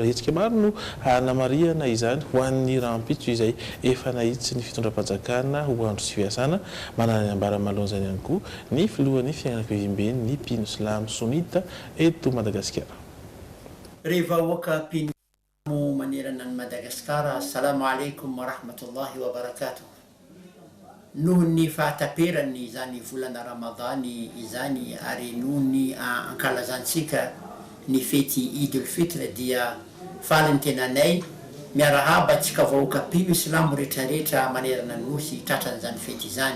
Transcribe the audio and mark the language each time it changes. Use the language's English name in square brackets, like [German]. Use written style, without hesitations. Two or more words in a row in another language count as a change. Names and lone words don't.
[Malagasy] Hetsika maro no hanamariana izany ho an'ny raha ampitso izay efa nahitsy ny fitondram-panjakana ho andro sy fiasana manana ambara malonjany ihany koa ny filohan'ny fianakaviam-beny ny mpino Silamo Sonita eto Madagasikara. Rehefa oaka mpino manerana ny Madagasikara Madagasikara. [Arabic] السلام عليكم ورحمة الله وبركاته. [Malagasy] Noho ny fahataperany izany volana Ramadany izany ary noho ny ankalazantsika ny fety Eid al-Fitr dia faly ny tenanay miarahaba antsika vahoaka mpino Islamo rehetrarehetra manerana ny nosy tratran'izany fety izany.